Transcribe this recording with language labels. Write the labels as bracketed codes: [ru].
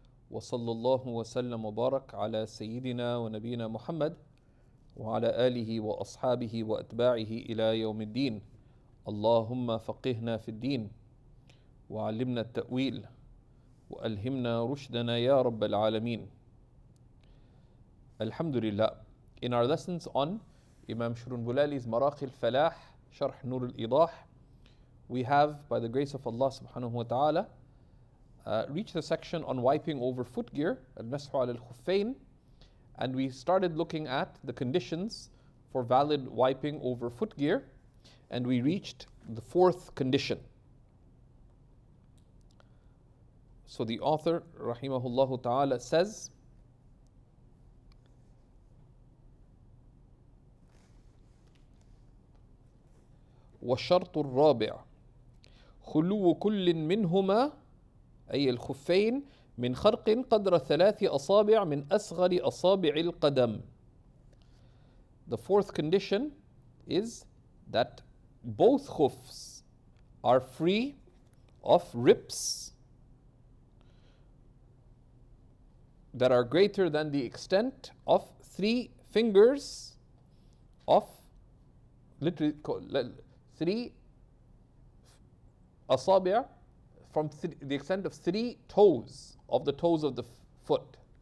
[ar] وصلى الله وسلم وبارك على سيدنا ونبينا محمد وعلى آله وأصحابه وأتباعه إلى يوم الدين. اللهم فقهنا في الدين وعلمنا التأويل وألهمنا رشدنا يا رب العالمين. Alhamdulillah. [en] In our lessons on Imam Shurunbulali's Maraqi al-Falah, Sharh Nur al-Idah, we have, by the grace of Allah subhanahu wa ta'ala, reached the section on wiping over footgear, al-Mashu al-Khuffain, and we started looking at the conditions for valid wiping over footgear, and we reached the fourth condition. So the author, rahimahullah ta'ala, says, [ar] والشرط الرابع خلو كل منهما أي الخفين من خرق قدر 3 أصابع من أصغر أصابع القدم. [en] The fourth condition is that both khuffs are free of rips that are greater than the extent of 3 fingers of literally 3 asabi' from the extent of 3 toes of the toes of the foot.